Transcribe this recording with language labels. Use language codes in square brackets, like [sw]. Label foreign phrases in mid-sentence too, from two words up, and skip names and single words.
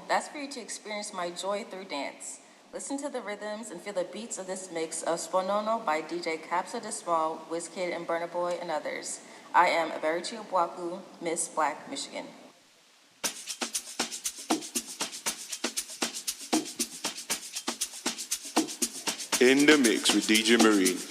[en] That's for you to experience my joy through dance. Listen to the rhythms and feel the beats of this mix of Sponono by DJ Capsa De Small, Wizkid and Burna Boy, and others. I am Aberichi Obwaku, Miss Black, Michigan. In the mix with DJ Marine.